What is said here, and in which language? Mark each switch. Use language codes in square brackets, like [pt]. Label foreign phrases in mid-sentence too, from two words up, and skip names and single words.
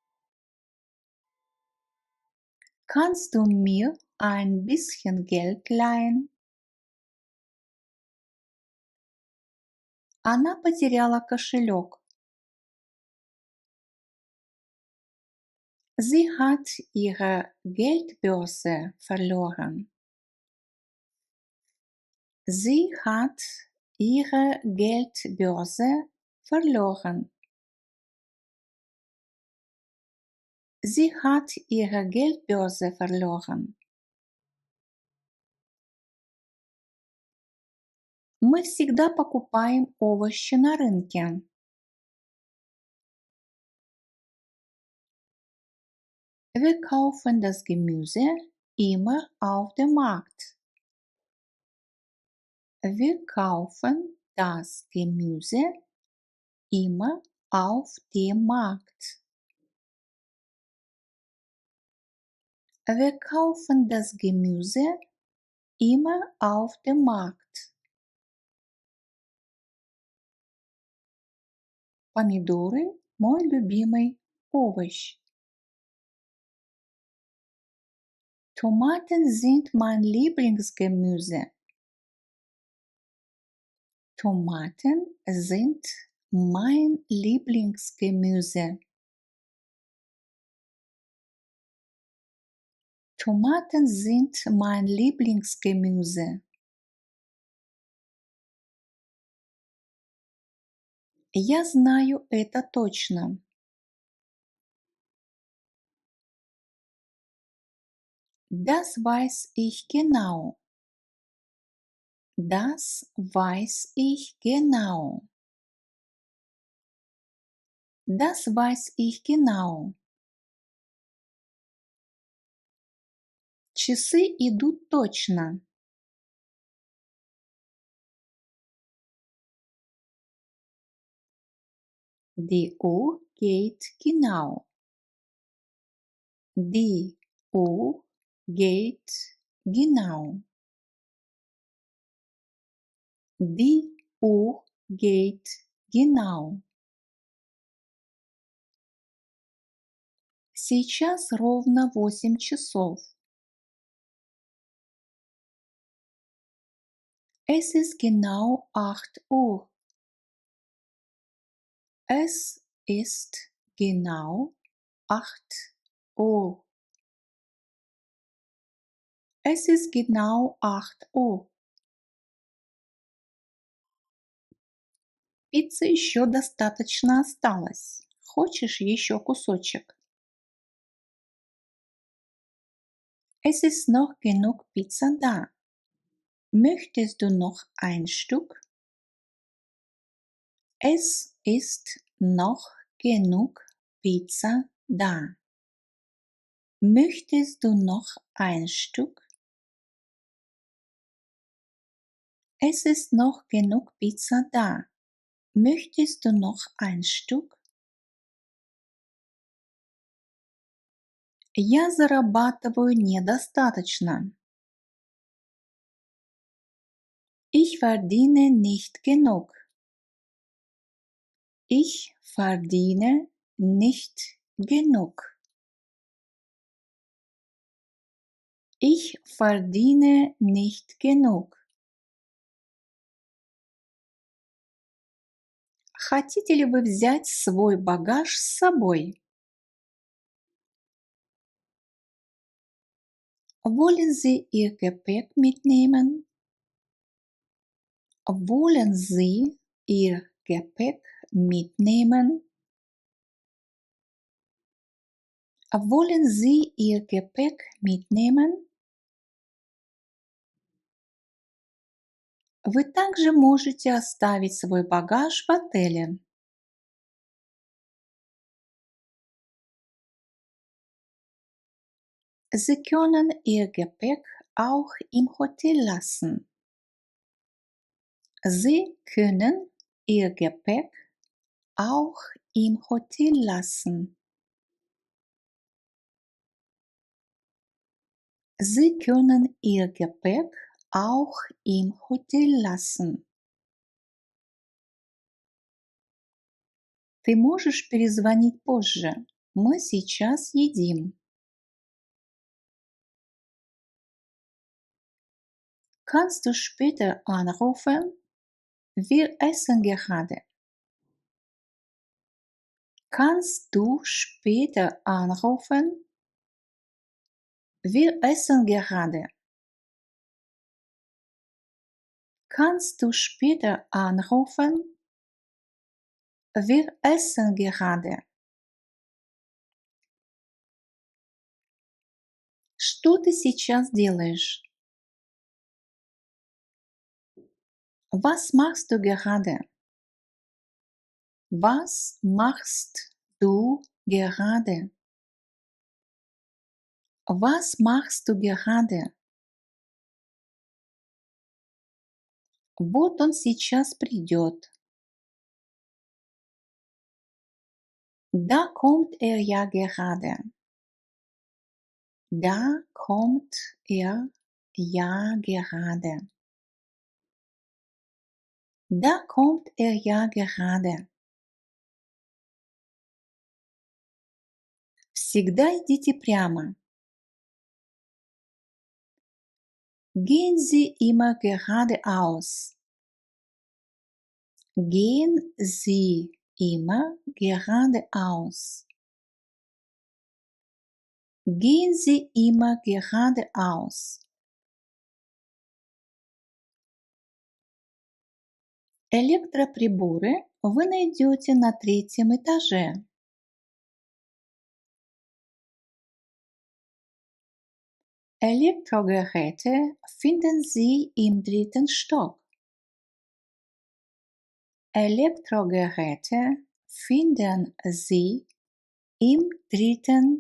[de] Kannst du mir ein bisschen Geld leihen? [ru] Она потеряла кошелек. [de] Sie hat ihre Geldbörse verloren. Sie hat ihre Geldbörse verloren. Sie hat ihre Geldbörse verloren. [ru] Мы всегда покупаем овощи на рынке. [de] Wir kaufen das Gemüse immer auf dem Markt. Wir kaufen das Gemüse immer auf dem Markt. Wir kaufen das Gemüse immer auf dem Markt. [ru] Помидоры – мой любимый овощ. [de] Tomaten sind mein Lieblingsgemüse. Tomaten sind mein Lieblingsgemüse. Tomaten sind mein Lieblingsgemüse. [ru] Я знаю это точно. [de] Das weiß ich genau. Das weiß ich genau. Das weiß ich genau. [ru] Часы идут точно. [de] Die Uhr geht genau. Die Uhr geht genau. Die Uhr geht genau. [ru] Сейчас ровно 8 часов. [de] Es ist genau 8 Uhr. Es ist genau 8 Uhr. Es ist genau 8 Uhr. [ru] Пиццы еще достаточно осталось. Хочешь еще кусочек? [de] Es ist noch genug Pizza da. Möchtest du noch ein Stück? Es ist noch genug Pizza da. Möchtest du noch ein Stück? Es ist noch genug Pizza da. Möchtest du noch ein Stück? [ru] Я зарабатываю недостаточно. [de] Ich verdiene nicht genug. Ich verdiene nicht genug. Ich verdiene nicht genug. [ru] Хотите ли вы взять свой багаж с собой? [de] Wollen Sie Ihr Gepäck mitnehmen? Wollen Sie Ihr Gepäck mitnehmen? Wollen Sie Ihr Gepäck mitnehmen? [ru] Вы также можете оставить свой багаж в отеле. [de] Sie können Ihr Gepäck auch im Hotel lassen. Sie können Ihr Gepäck auch im Hotel lassen. Sie können Ihr Gepäck auch im Hotel lassen. [ru] Ты можешь перезвонить позже? Мы сейчас едим. [de] Kannst du später anrufen? Wir essen gerade. Kannst du später anrufen? Wir essen gerade. Kannst du später anrufen? Wir essen gerade. [ru] Что ты сейчас делаешь? [de] Was machst du gerade? Was machst du gerade? Was machst du gerade? [ru] Вот он сейчас придет. [de] Da kommt er ja gerade. Da kommt er ja gerade. Da kommt er ja gerade. [ru] Всегда идите прямо. [de] Gehen Sie immer geradeaus. Gehen Sie immer geradeaus. Gehen Sie immer geradeaus. [ru] Электроприборы вы найдете на 3-м этаже. [de] Elektrogeräte finden Sie im 3. Stock. Elektrogeräte finden Sie im 3.